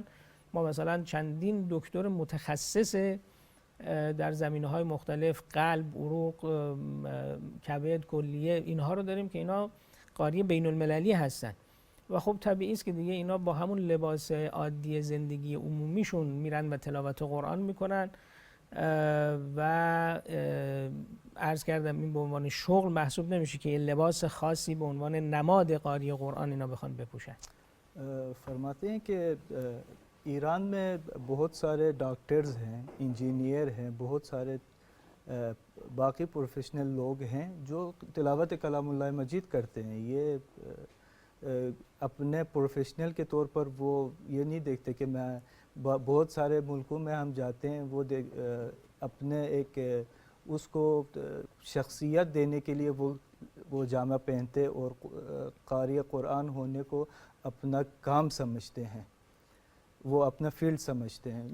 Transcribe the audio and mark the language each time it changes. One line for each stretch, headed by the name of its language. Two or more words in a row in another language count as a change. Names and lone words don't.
Persian: ما مثلا چندین دکتر متخصص در زمینه‌های مختلف قلب، عروق، کبد، کلیه اینها رو داریم که اینا قاری بین المللی هستن و خب طبیعی است که دیگه اینا با همون لباس عادی زندگی عمومیشون میرن و تلاوت قرآن میکنن و عرض کردم این به عنوان شغل محسوب نمیشه که یه لباس خاصی به عنوان نماد قاری قرآن اینا بخوان بپوشن.
Hindi: फरमाते हैं कि ईरान में बहुत सारे डॉक्टर्स हैं, इंजीनियर हैं, बहुत सारे बाकी प्रोफेशनल लोग हैं जो तिलावत कलामुल्लाह मजीद करते हैं। ये अपने प्रोफेशनल के तौर पर वो ये नहीं देखते कि मैं बहुत सारे मुल्कों में हम जाते हैं वो अपने एक उसको शख्सियत देने के लिए वो जामा पहनते और कारी कुरान होने को अपना काम समझते हैं, वो अपना फील्ड समझते हैं।